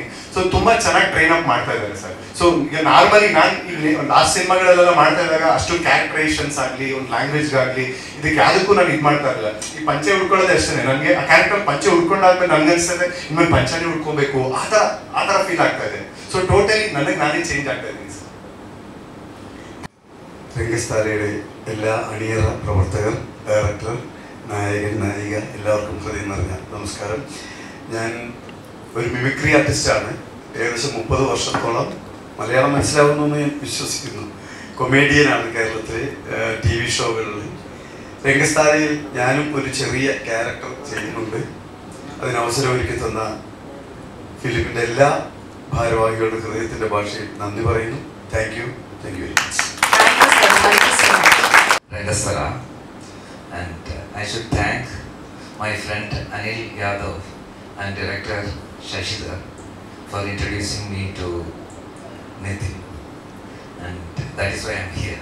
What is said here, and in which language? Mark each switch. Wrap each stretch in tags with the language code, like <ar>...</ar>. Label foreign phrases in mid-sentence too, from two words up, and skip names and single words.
<kn>ಸೊ ತುಂಬ ಚೆನ್ನಾಗಿ</kn> <en>train up</en> <kn>ಮಾಡ್ತಾ ಇದ್ದಾರೆ ಸರ್. ಸೊ ಈಗ ನಾರ್ಮಲಿ ನಾನು ಲಾಸ್ಟ್ ಸಿನಿಮಾಗಳೆಲ್ಲ ಮಾಡ್ತಾ ಇದ್ದಾಗ ಅಷ್ಟು ಕ್ಯಾರೆಕ್ಟರೈಸೇಷನ್ಸ್ ಆಗಲಿ, ಒಂದು ಲ್ಯಾಂಗ್ವೇಜ್ಗಾಗಲಿ, ಇದಕ್ಕೆ ಯಾವುದಕ್ಕೂ ನಾನು ಇದು ಮಾಡ್ತಾ ಇರಲಿಲ್ಲ. ಈ ಪಂಚೆ ಉಡ್ಕೊಳ್ಳೋದೇ ಅಷ್ಟೇ. ನನಗೆ ಆ ಕ್ಯಾರೆಕ್ಟರ್ ಪಂಚೆ ಉಡ್ಕೊಂಡಾದ್ಮೇಲೆ ನನಗೆ ಅನಿಸ್ತದೆ ಇನ್ಮೇಲೆ ಪಂಚನೇ ಉಡ್ಕೋಬೇಕು, ಆ ಥರ ಫೀಲ್ ಆಗ್ತಾ ಇದೆ.</kn> <en>so totally</en> <kn>ನನಗೆ ನಾನೇ ಚೇಂಜ್ ಆಗ್ತಾ ಇದ್ದೀನಿ ಸರ್.</kn> <ml>രംഗസ്ഥാനയുടെ എല്ലാ അണിയറ പ്രവർത്തകർ, ഡയറക്ടർ, നായകൻ, നായിക, എല്ലാവർക്കും ഹൃദയം നിറഞ്ഞ നമസ്കാരം. ഞാൻ ഒരു മിമിക്രി ആർട്ടിസ്റ്റാണ്. ഏകദേശം 30 വർഷത്തോളം മലയാളം മനസ്സിലാവുമെന്ന് ഞാൻ വിശ്വസിക്കുന്നു. കൊമേഡിയനാണ് കേരളത്തിലെ TV ഷോകളിൽ. രംഗസ്ഥാനയിൽ ഞാനും ഒരു ചെറിയ ക്യാരക്ടർ ചെയ്യുന്നുണ്ട്. അതിനവസരം ഒരുക്കി തന്ന ഫിലിമിൻ്റെ എല്ലാ ഭാരവാഹികളുടെ ഹൃദയത്തിൻ്റെ ഭാഷയിൽ നന്ദി പറയുന്നു.</ml> <en>Thank you very much. Rangasthala, and I should thank my friend Anil Yadav and director Shashidhar for introducing me to Nitin, and that is why I am here.</en>